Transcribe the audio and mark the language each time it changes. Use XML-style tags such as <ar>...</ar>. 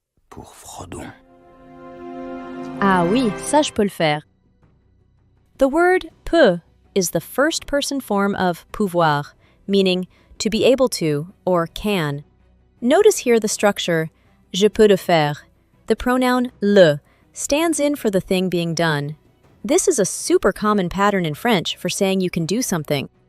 <fr>Pour Frodo. Ah oui, ça je peux le faire.</fr> <en>The word peut is the first-person form of pouvoir, meaning to be able to or can. Notice here the structure</en> <fr>je peux le faire.</fr> <en>The pronoun le stands in for the thing being done. This is a super common pattern in French for saying you can do something.</en>